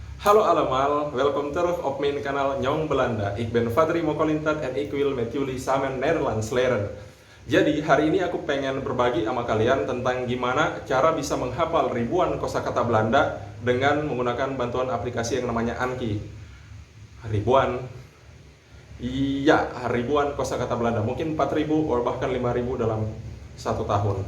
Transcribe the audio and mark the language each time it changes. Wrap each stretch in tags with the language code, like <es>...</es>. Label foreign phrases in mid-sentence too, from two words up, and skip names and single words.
<nl>Halo allemaal, welkom terug op mijn kanaal Nyong Belanda. Ik ben Fadri Mokolintat en ik wil met jullie samen Nederlands leren.</nl> <id>Jadi hari ini aku pengen berbagi sama kalian tentang gimana cara bisa menghafal ribuan kosakata Belanda dengan menggunakan bantuan aplikasi yang namanya Anki. Ribuan? Iya, ribuan kosakata Belanda. Mungkin 4.000 atau bahkan 5.000 dalam satu tahun.</id>